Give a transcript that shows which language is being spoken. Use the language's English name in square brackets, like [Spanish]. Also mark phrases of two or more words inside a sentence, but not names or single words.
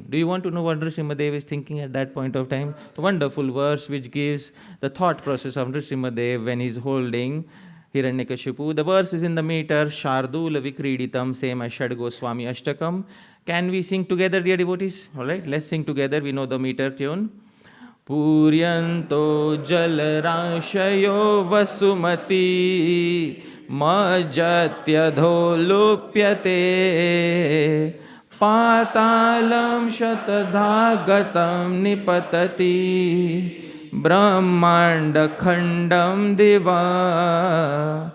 [English] Do you want to know what Narasimha Dev is thinking at that point of time? A wonderful verse which gives the thought process of Narasimha Dev when he's holding Hiranyakashipu. The verse is in the meter, Shardula Vikriditam, same as Shad Goswami Ashtakam. Can we sing together, dear devotees? All right, let's sing together. We know the meter tune. [Sanskrit] पूर्यन्तो जलराशयो वसुमती मज्जत्यधो लुप्यते पातालम् शतधागतम् निपतति ब्रह्माण्ड खण्डम् दिवा